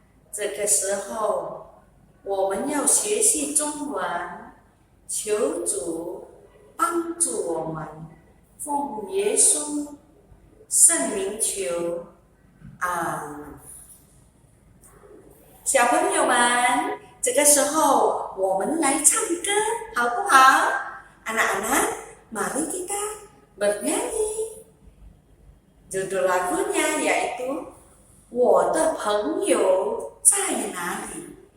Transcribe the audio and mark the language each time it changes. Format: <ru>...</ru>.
<zh>这个时候，我们要学习中文，求主帮助我们，奉耶稣圣名求，阿门。小朋友们，这个时候我们来唱歌，好不好？</zh> <id>Anak-anak, mari kita bernyanyi. Judul lagunya yaitu</id> <zh>我的朋友在哪里？</zh>